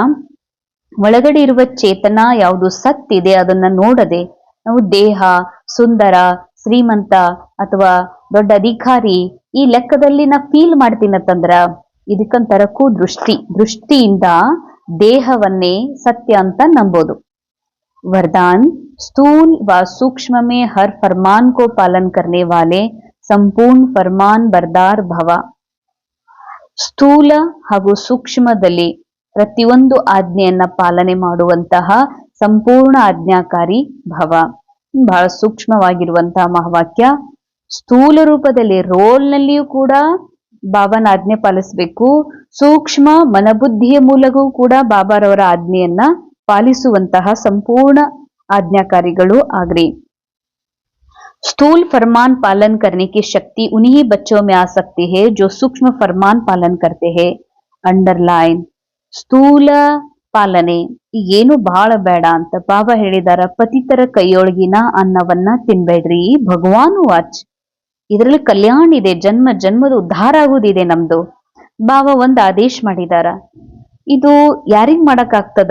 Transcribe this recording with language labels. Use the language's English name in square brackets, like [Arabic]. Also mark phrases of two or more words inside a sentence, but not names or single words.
[Kannada] ಒಳಗಡೆ ಇರುವ ಚೇತನ ಯಾವುದು ಸತ್ಯ ಇದೆ ಅದನ್ನ ನೋಡದೆ ನಾವು ದೇಹ, ಸುಂದರ, ಶ್ರೀಮಂತ ಅಥವಾ ದೊಡ್ಡ ಅಧಿಕಾರಿ ಈ ಲೆಕ್ಕದಲ್ಲಿ ನಾ ಫೀಲ್ ಮಾಡ್ತೀನಂತಂದ್ರ ಇದಕ್ಕಂತರ ದೃಷ್ಟಿಯಿಂದ ದೇಹವನ್ನೇ ಸತ್ಯ ಅಂತ ನಂಬೋದು. [Hindi] वरदान, स्थूल व सूक्ष्म में हर फरमान को पालन करने वाले सम्पूर्ण फ़रमान बरदार भव. [Kannada] ಸ್ಥೂಲ ಹಾಗೂ ಸೂಕ್ಷ್ಮದಲ್ಲಿ ಪ್ರತಿಯೊಂದು ಆಜ್ಞೆಯನ್ನ ಪಾಲನೆ ಮಾಡುವಂತಹ ಸಂಪೂರ್ಣ ಆಜ್ಞಾಕಾರಿ ಭವ. ಬಹಳ ಸೂಕ್ಷ್ಮವಾಗಿರುವಂತಹ ಮಹಾವಾಕ್ಯ. ಸ್ಥೂಲ ರೂಪದಲ್ಲಿ ರೋಲ್ನಲ್ಲಿಯೂ ಕೂಡ ಬಾಬಾನ ಆಜ್ಞೆ ಪಾಲಿಸಬೇಕು, ಸೂಕ್ಷ್ಮ ಮನಬುದ್ಧಿಯ ಮೂಲಕವೂ ಕೂಡ ಬಾಬಾರವರ ಆಜ್ಞೆಯನ್ನ ಪಾಲಿಸುವಂತಹ ಸಂಪೂರ್ಣ ಆಜ್ಞಾಕಾರಿಗಳು ಆಗ್ರಿ. [Hindi] स्थूल फरमान पालन करने की शक्ति उन्हीं बच्चों में आ सकती है जो सूक्ष्म फरमान पालन करते हैं. अंडरलाइन, [Kannada] ಸ್ಥೂಲ ಪಾಲನೆ ಏನು ಬಹಳ ಬೇಡ ಅಂತ ಬಾಬಾ ಹೇಳಿದಾರ. ಪತಿತರ ಕೈಯೊಳಗಿನ ಅನ್ನವನ್ನ ತಿನ್ಬೇಡ್ರಿ, ಭಗವಾನ್ ವಾಚ್. ಇದರಲ್ಲಿ ಕಲ್ಯಾಣ ಇದೆ, ಜನ್ಮ ಜನ್ಮದ ಉದ್ಧಾರ ಆಗುದಿದೆ ನಮ್ದು. ಬಾಬಾ ಒಂದು ಆದೇಶ ಮಾಡಿದಾರ. ಇದು ಯಾರಿಗ್ ಮಾಡಕ್ ಆಗ್ತದ?